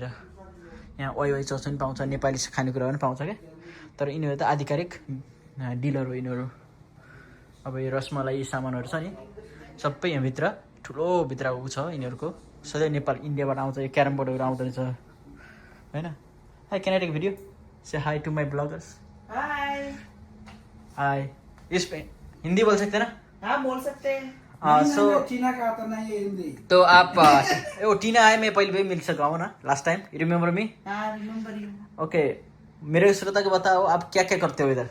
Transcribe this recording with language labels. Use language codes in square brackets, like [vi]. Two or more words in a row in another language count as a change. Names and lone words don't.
[ne] यहाँ ओइ चाउचाउ पनि पाउँछ, नेपाली खानेकुरा पनि पाउँछ क्या। तर यिनीहरू त आधिकारिक डिलर हो यिनीहरू। अब यो रसमलाई सामानहरू छ नि सबै यहाँभित्र ठुलो भित्र ऊ छ यिनीहरूको। सधैँ नेपाल इन्डियाबाट आउँछ। यो क्यारम बोर्डहरू आउँदो रहेछ होइन। [en] Hi can I take video? Say hi to my bloggers. Hi. [hi] इस हिंदी बोल सकते ना? हाँ बोल सकते हैं। सो टीना का आता नहीं है हिंदी। तो आप वो टीना है, मैं पहले भी मिल सका हूँ ना [en] last time, you remember me? [hi] हाँ [en] remember you. [hi] ओके, मेरे श्रोता को बताओ आप क्या क्या करते हो इधर?